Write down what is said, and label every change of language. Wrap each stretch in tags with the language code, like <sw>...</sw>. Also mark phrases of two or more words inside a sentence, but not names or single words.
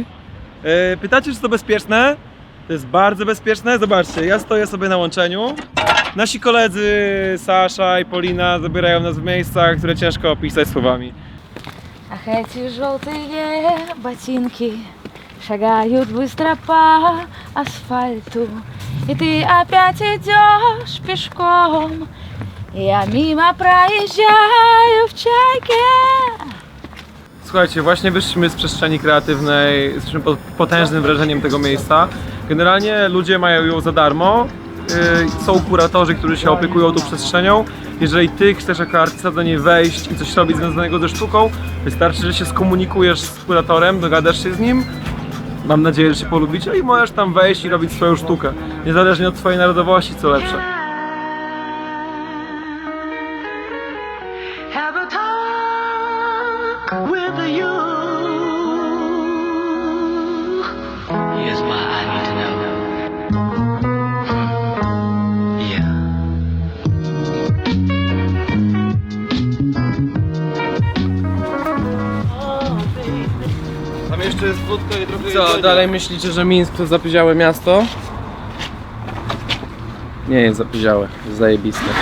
<pl>Pytacie, czy to bezpieczne? To jest bardzo bezpieczne. Zobaczcie, ja stoję sobie na łączeniu. Nasi koledzy Sasza i Polina zabierają nas w miejscach, które ciężko opisać słowami.</pl> <ru>Ах, эти желтые ботинки шагают быстро по асфальту, и ты опять идешь пешком. Я мимо проезжаю в чайке.</ru> <pl>Słuchajcie, właśnie wyszliśmy z przestrzeni kreatywnej, jesteśmy pod potężnym wrażeniem tego miejsca. Generalnie ludzie mają ją za darmo, są kuratorzy, którzy się opiekują tą przestrzenią. Jeżeli ty chcesz jako artysta do niej wejść i coś robić związanego ze sztuką, wystarczy, że się skomunikujesz z kuratorem, dogadasz się z nim. Mam nadzieję, że się polubicie i możesz tam wejść i robić swoją sztukę. Niezależnie od twojej narodowości, co lepsze.</pl> <en>Here's why I need to know. Yeah.</en> <pl>Tam jeszcze jest wódka i trochę Co, jedzenia. dalej myślicie, że Mińsk to zapyziałe miasto? Nie jest zapyziałe, jest zajebiste.</pl>